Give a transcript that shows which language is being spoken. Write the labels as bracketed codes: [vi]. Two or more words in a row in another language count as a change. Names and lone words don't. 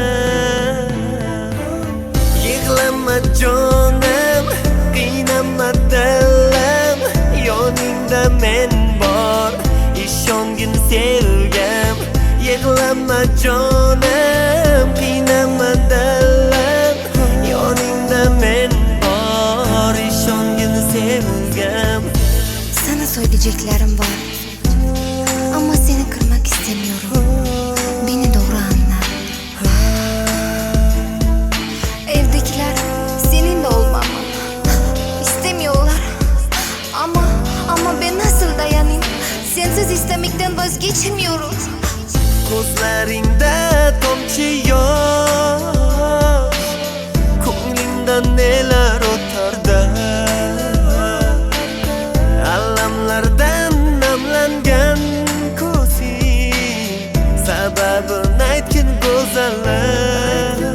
[uz] Yig'lama jonim, qiynama dilim, yoningda men bor, ishongin sevgim. Yig'lama jonim, qiynama dilim, yoningda men bor, ishongin sevgim. [tr] sana söyleyeceklerim var. Ama seni kırmak istemiyorum. Beni doğru anla. Evdekiler seninle olmamı istemiyorlar. Ama ben nasıl dayanayım? Sensiz istemekten vazgeçemiyorum. [uz] Ko'zlaringda tomchi yosh, ko'nglingda nelar o'tardi. Alamlardan namlangan ko'zing, sababini aytgin go'zallik.